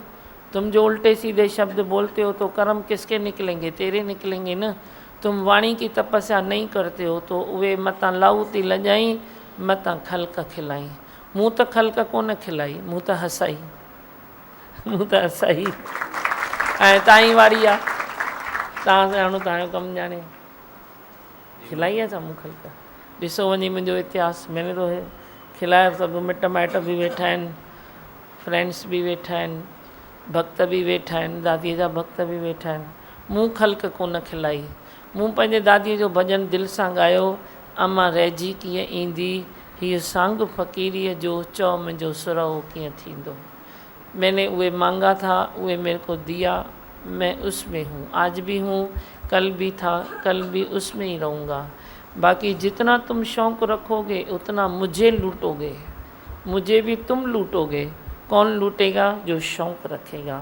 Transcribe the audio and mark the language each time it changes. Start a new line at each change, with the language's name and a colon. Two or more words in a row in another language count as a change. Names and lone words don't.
Hindi: तुम जो उल्टे सीधे शब्द बोलते हो तो कर्म किसके निकलेंगे? तेरे निकलेंगे ना। तुम वाणी की तपस्या नहीं करते हो तो
Sindhi: वे मता लाऊती लजाई, मता खलक खिलाई। मूँ तो खलक कोन खिलाई, मूँ तो हसाई, मूँ तो हसाई। ऐं ताईं वारी आहे, तव्हां ॼाणो, तव्हांजो कमु ॼाणे, खिलाई आहे छा मूं खलक? ॾिसो वञी मुंहिंजो इतिहास,
Hindi: मैंने तो खिलाया।
Sindhi: सभु मिट माइट बि वेठा आहिनि, फ्रेंड्स बि वेठा आहिनि, भक्त बि वेठा आहिनि, दादीअ जा भक्त बि वेठा आहिनि। मूं खलक कोन खिलाई। मूं पंहिंजे दादीअ जो भॼन दिलि सां ॻायो, अमा रहिजी कीअं ईंदी, हीअ सांग फ़क़ीरीअ जो, चओ मुंहिंजो सुरहो कीअं थींदो।
Hindi: मैंने उहे मांगा था, उहे मेरे को दिया, मैं उसमें हूँ, आज भी हूँ, कल भी था, कल भी उसमें ही रहूँगा। बाकी जितना तुम शौक़ रखोगे उतना मुझे लूटोगे, मुझे भी तुम लूटोगे। कौन लूटेगा? जो शौक़ रखेगा।